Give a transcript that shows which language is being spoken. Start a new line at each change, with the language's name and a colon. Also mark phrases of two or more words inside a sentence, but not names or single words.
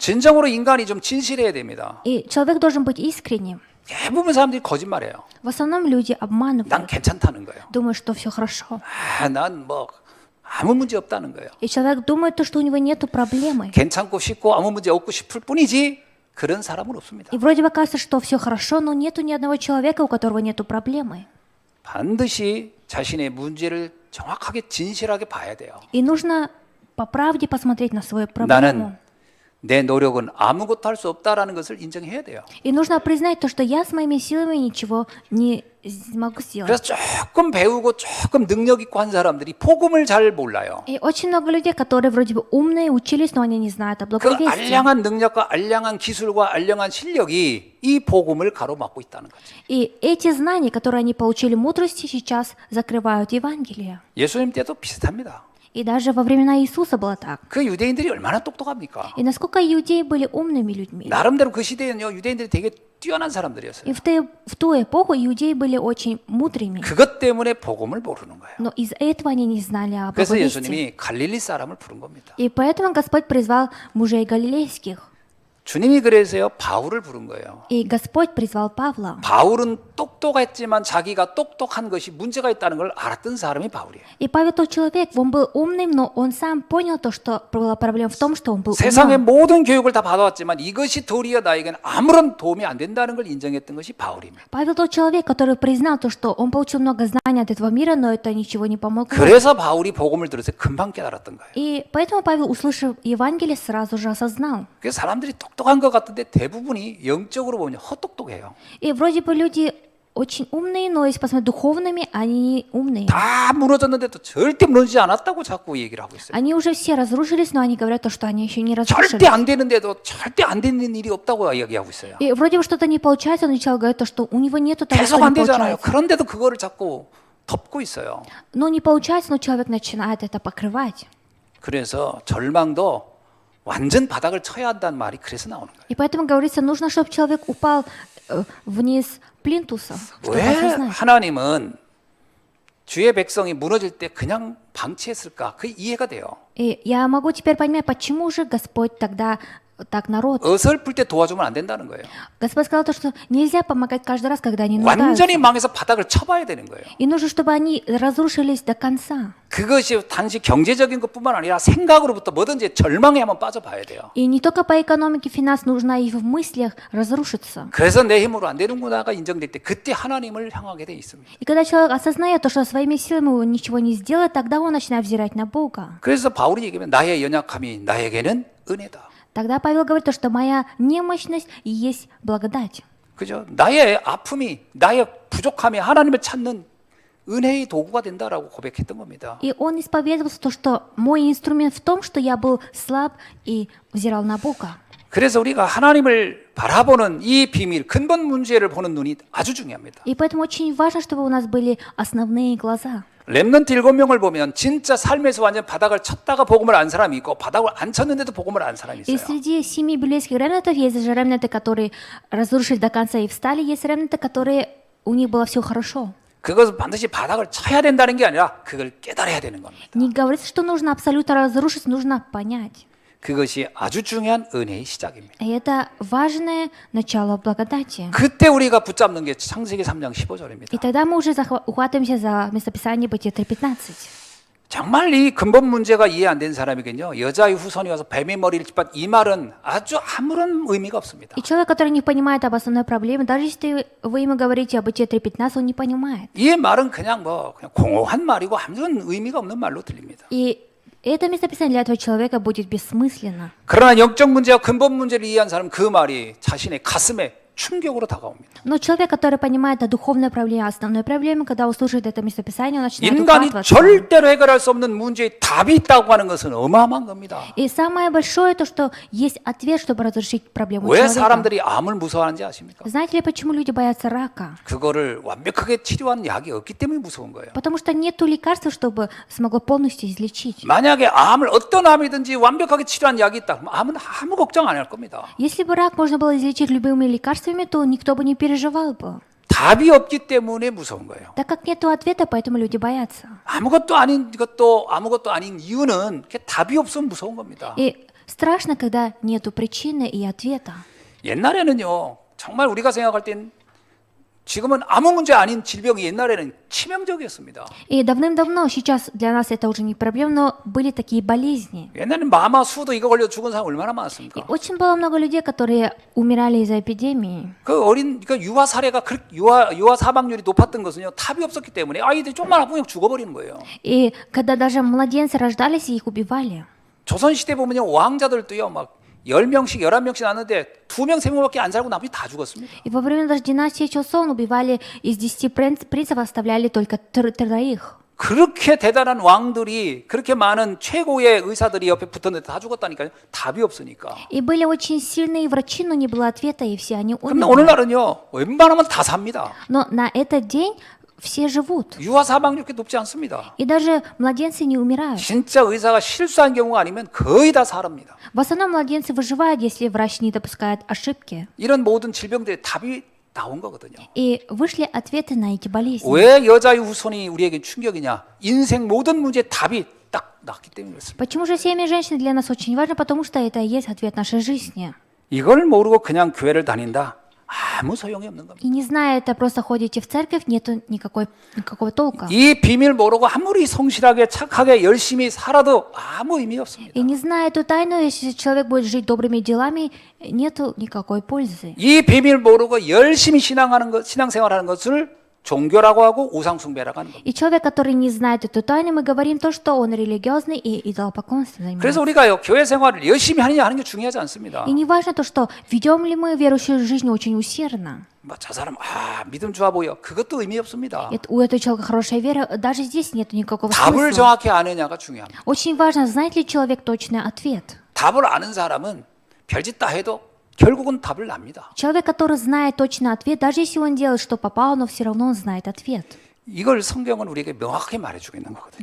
Korean: 진정으로 인간이 좀 진실해야 됩니다.
Russian: И человек должен быть искренним.
Korean: 대부분 사람들이 거짓말해요.
Russian: В основном люди
Korean: 난
Russian: обманывают,
Korean: 괜찮다는 거예요.
Russian: думают, что все хорошо.
Korean: 난 뭐 아무 문제 없다는 거예요.
Russian: И человек думает, то, что у него нет проблемы.
Korean: 괜찮고 싶고 아무 문제 없고 싶을 뿐이지 그런 사람은 없습니다.
Russian: И вроде бы кажется, что все хорошо, но нету ни одного человека, у которого нету проблемы.
Korean: 반드시 자신의 문제를 정확하게 진실하게 봐야 돼요.
Russian: И нужно по правде посмотреть на свою проблему.
Korean: 나는 내 노력은 아무것도 할 수 없다라는 것을 인정해야 돼요.
Russian: И нужно признать то, что я с моими силами ничего не могу сделать.
Korean: 그래서 조금 배우고 조금 능력 있고 한 사람들이 복음을 잘 몰라요.
Russian: И очень много людей, которые вроде бы умные, учились, но они не знают о
Korean: 그
Russian: благовестии.
Korean: 알량한 능력과 알량한 기술과 알량한 실력이 이 복음을 가로막고 있다는 거죠.
Russian: И эти знания, которые они получили мудрости, сейчас закрывают Евангелие.
Korean: 예수님 때도 비슷합니다.
Russian: И даже во времена Иисуса было так.
Korean: 그 유대인들이 얼마나 똑똑합니까?
Russian: И насколько иудеи были умными людьми.
Korean: 나름대로 그 시대에는요, 유대인들이 되게 뛰어난 사람들이었어요.
Russian: И в ту эпоху иудеи были очень мудрыми.
Korean: 그것 때문에 복음을 모르는 거예요.
Russian: Но из-за этого они не знали о
Korean: 그래서
Russian: благовестии.
Korean: 예수님이 갈릴리 사람을 부른 겁니다.
Russian: И поэтому Господь призвал мужей галилейских.
Korean: 주님이 그래서요 바울을 부른 거예요.
Russian: И Господь призвал Павла.
Korean: 바울은 똑똑했지만 자기가 똑똑한 것이 문제가 있다는 걸 알았던 사람이 바울이에요.
Russian: И Павел тот человек, он был умным, но он сам понял то, что была проблема в том, что он был
Korean: 세상의
Russian: умным.
Korean: 모든 교육을 다 받아왔지만 이것이 도리어 나에게는 아무런 도움이 안 된다는 걸 인정했던 것이 바울입니다.
Russian: Павел тот человек, который признал то, что он получил много знаний от этого мира, но это ничего не помогло.
Korean: 그래서 바울이 복음을 들어서 금방 깨달았던 거예요.
Russian: И поэтому Павел, услышав Евангелие, сразу же осознал.
Korean: 그래서 사람들이 똑똑한 것 같은데 대부분이 영적으로 보면 헛똑똑해요.
Russian: И вроде бы люди очень умные, но если посмотреть духовными, они не умные.
Korean: 다 무너졌는데도 절대 무너지지 않았다고 자꾸 얘기를 하고 있어요.
Russian: Они уже все разрушились, но они говорят то, что они еще не
Korean: 절대
Russian: разрушились.
Korean: 안 되는데도 절대 안 되는 일이 없다고 이야기하고 있어요.
Russian: И вроде бы что-то не получается, но человек говорит то, что у него нету того,
Korean: 계속
Russian: что
Korean: 안
Russian: не
Korean: 되잖아요.
Russian: получается.
Korean: 그런데도 그거를 자꾸 덮고 있어요.
Russian: Но не получается, но человек начинает это покрывать.
Korean: 그래서 절망도 완전 바닥을 쳐야 한다는 말이 그래서 나오는 거예요.
Russian: И поэтому говорится, нужно, чтобы человек упал вниз плинтуса, чтобы
Korean: 왜
Russian: осознать.
Korean: 하나님은 주의 백성이 무너질 때 그냥 방치했을까? 그 이해가 돼요.
Russian: И я могу теперь понимать, почему же Господь тогда так народ.
Korean: 어설플 때 도와주면 안 된다는 거예요.
Russian: Господь сказал то, что нельзя помогать каждый раз, когда они нуждаются.
Korean: 완전히 망해서 바닥을 쳐봐야 되는 거예요.
Russian: И нужно, чтобы они разрушились до конца.
Korean: 그것이 단지 경제적인 것뿐만 아니라 생각으로부터 뭐든지 절망에 한번 빠져봐야 돼요.
Russian: И не только по экономике финанс, нужно и в мыслях разрушиться.
Korean: 그래서 내 힘으로 안 되는구나가 인정될 때 그때 하나님을 향하게 돼 있습니다.
Russian: И когда человек осознает то, что своими силами он ничего не сделает, тогда он начинает взирать на Бога.
Korean: 그래서 바울이 얘기하면 나의 연약함이 나에게는 은혜다.
Russian: Тогда Павел говорит то, что моя немощность и есть благодать.
Korean: 그죠? 나의 아픔이 나의 부족함이 하나님을 찾는 은혜의 도구가 된다라고 고백했던 겁니다.
Russian: И он исповедовался то, что мой инструмент в том, что я был слаб и взирал на Бога.
Korean: 그래서 우리가 하나님을 바라보는 이 비밀, 근본 문제를 보는 눈이 아주 중요합니다.
Russian: И поэтому очень важно, чтобы у нас были основные глаза.
Korean: 렘넌트 7명을 보면 진짜 삶에서 완전 바닥을 쳤다가 복음을 안 사람이 있고 바닥을 안 쳤는데도 복음을 안 사람이
Russian: И
Korean: 있어요.
Russian: среди 7 библейских ремнантов есть же ремнанты, которые разрушились до конца и встали, есть ремнанты, которые у них было все хорошо.
Korean: 그것은 반드시 바닥을 쳐야 된다는 게 아니라 그걸 깨달아야 되는 겁니다.
Russian: Не говорится, что нужно абсолютно разрушить, нужно понять.
Korean: 그것이 아주 중요한 은혜의 시작입니다.
Russian: И это важное начало благодати.
Korean: 그때 우리가 붙잡는 게 창세기 3장 15절입니다.
Russian: И тогда мы уже ухватываемся за местописание Бытие 3:15.
Korean: 정말 이 근본 문제가 이해 안 된 사람에게는요, 여자의 후손이 와서 뱀의 머리를 짚은 이 말은 아주 아무런 의미가 없습니다.
Russian: И человек, который не понимает об основной проблеме, даже если вы ему говорите о Бытие 3:15, он не понимает.
Korean: 이 말은 그냥 공허한 말이고 아무런 의미가 없는 말로 들립니다.
Russian: И это местописание для этого человека будет бессмысленно.
Korean: 그러나 영적 문제와 근본 문제를 이해한 사람은 그 말이 자신의 가슴에 충격으로 다가옵니다.
Russian: Но человек, который понимает о духовной проблеме, о основной проблеме, когда услышит это местописание, он начинает
Korean: 인간이
Russian: укатываться.
Korean: 절대로 해결할 수 없는 문제에 답이 있다고 하는 것은 어마어마한 겁니다.
Russian: И самое большое то, что есть ответ, чтобы разрешить проблему
Korean: 왜
Russian: человека.
Korean: 사람들이 암을 무서워하는지 아십니까?
Russian: Знаете ли, почему люди боятся рака?
Korean: 그거를 완벽하게 치료하는 약이 없기 때문에 무서운 거예요.
Russian: Потому что нету лекарства, чтобы смогло полностью излечить.
Korean: 만약에 암을 어떤 암이든지 완벽하게 치료한 약이 있다, 그럼 암은 아무 걱정 안 할 겁니다.
Russian: Если бы рак можно было излечить любыми лекарствами, то никто бы не переживал бы.
Korean: 답이 없기 때문에 무서운 거예요.
Russian: Так как нету ответа, поэтому люди боятся.
Korean: 아무것도 아닌 것도 아무것도 아닌 이유는 답이 없으면 무서운 겁니다.
Russian: И страшно, когда нету причины и ответа.
Korean: 옛날에는요, 정말 우리가 생각할 땐 지금은 아무 문제 아닌 질병이 옛날에는 치명적이었습니다.
Russian: И давным-давно, сейчас для нас это уже не проблема, но были такие болезни.
Korean: 옛날에는 마마, 수도 이거 걸려 죽은 사람 얼마나
Russian: И
Korean: 많았습니까?
Russian: очень было много людей, которые умирали из-за эпидемии.
Korean: 그 유아 사례가 유아 사망률이 높았던 것은요, 답이 없었기 때문에 아이들이 조금만 아프면 죽어버리는 거예요.
Russian: И когда даже младенцы рождались, их убивали.
Korean: 조선 시대 보면요, 왕자들도요, 막 10명씩, 11명씩 낳는데 2명, 3명밖에 안 살고 나머지 다 죽었습니다.
Russian: И во время даже династии Чосон убивали из 10 принцев, оставляли только троих.
Korean: 그렇게 대단한 왕들이, 그렇게 많은 최고의 의사들이 옆에 붙었는데 다 죽었다니까요. 답이 없으니까.
Russian: И были очень сильные врачи, но не было ответа, и все они
Korean: 근데
Russian: умерли.
Korean: 오늘날은요, 웬만하면 다 삽니다.
Russian: Но на этот день все живут.
Korean: 유아 사망률이 그렇게 높지 않습니다.
Russian: И даже младенцы не умирают.
Korean: 진짜 의사가 실수한 경우가 아니면 거의 다 살합니다.
Russian: В основном младенцы выживают, если врач не допускает ошибки.
Korean: 이런 모든 질병들의 답이 나온 거거든요.
Russian: И вышли ответы на эти болезни.
Korean: 왜 여자의 후손이 우리에게 충격이냐? 인생 모든 문제의 답이 딱 났기 때문에 그렇습니다.
Russian: Почему же семя женщин для нас очень важно? Потому что это и есть ответ нашей жизни.
Korean: 이걸 모르고 그냥 교회를 다닌다. 아무 소용이 없는 겁니다.
Russian: И не зная это, просто ходите в церковь, нету никакого толка.
Korean: 이 비밀 모르고 아무리 성실하게 착하게 열심히 살아도 아무 의미 없습니다.
Russian: И не зная эту тайну, если человек будет жить добрыми делами, нету никакой пользы.
Korean: 이 비밀 мо르고 열심히 신앙생활하는 것을 종교라고 하고 우상숭배라고 하는 겁니다.
Russian: И человек, который не знает эту тайну, мы говорим то, что он религиозный и идолопоклонством
Korean: 그래서
Russian: занимается.
Korean: 우리가요, 교회 생활을 열심히 하느냐 하는 게 중요하지 않습니다.
Russian: И не важно то, что ведем ли мы верующую жизнь очень усердно.
Korean: 저 사람 믿음 좋아 보여. 그것도 의미 없습니다.
Russian: У этого человека хорошая вера, даже здесь нет никакого
Korean: 답을
Russian: смысла.
Korean: 정확히 아느냐가 중요합니다.
Russian: Очень важно, знает ли человек точный ответ.
Korean: 답을 아는 사람은 별짓 다 해도 결국은 답을 납니다.
Russian: Человек, который знает точный ответ, даже если он делает, что попало, но все равно он знает ответ.
Korean: 이걸 성경은 우리에게 명확하게 말해주고 있는 거거든요.